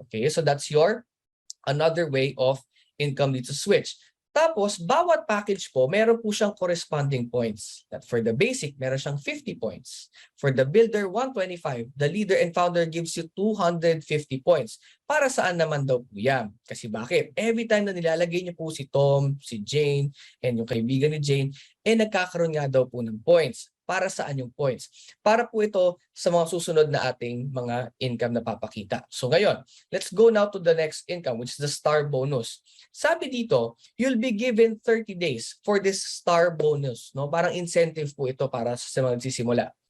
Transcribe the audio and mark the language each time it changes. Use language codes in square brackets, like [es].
[en] Okay, so that's your another way of income [tl] dito sa Switch. Tapos, bawat package po, meron po siyang corresponding points. [en] That for the basic, [tl] meron siyang 50 points. [en] For the builder, 125. The leader and founder gives you 250 points. [tl] Para saan naman daw po yan? Kasi bakit? Every time na nilalagay niyo po si Tom, si Jane, and yung kaibigan ni Jane, nagkakaroon nga daw po ng points. Para saan yung points? Para po ito sa mga susunod na ating mga income na papakita. So ngayon, [en] let's go now to the next income, which is the star bonus. Sabi dito, you'll be given 30 days for this star bonus. No? [tl] Parang incentive po ito para sa mga nagsisimula.